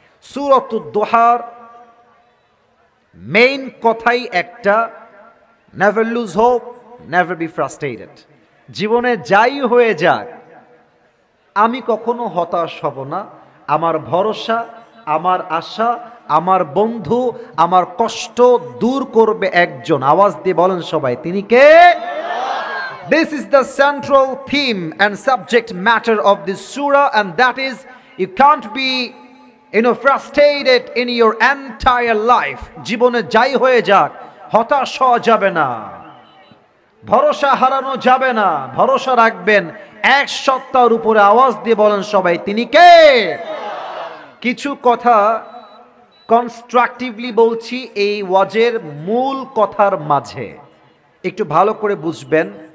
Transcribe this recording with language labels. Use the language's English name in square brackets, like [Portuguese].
[Bangla] সূরাতুদ দুহার main কথাই একটা, [English] Never lose hope, never be frustrated. [Bangla] জীবনে যাই হয়ে যাক, আমি কখনো হতাশ হব না। আমার ভরসা, আমার আশা, আমার বন্ধু, আমার কষ্ট দূর করবে একজন। আওয়াজ দিয়ে বলেন সবাই, তিনি কে? [English] This is the central theme and subject matter of this surah, and that is, you can't be frustrated in your entire life. [Bangla] জীবনে যাই হয়ে যাক, হতাশ হওয়া যাবে না, ভরসা হারানো যাবে না। ভরসা রাখবেন এক সত্তার উপরে। আওয়াজ দিয়ে বলেন সবাই, তিনি কে? কিছু কথা কনস্ট্রাকটিভলি বলছি এই ওয়াজের মূল কথার মাঝে, একটু ভালো করে বুঝবেন।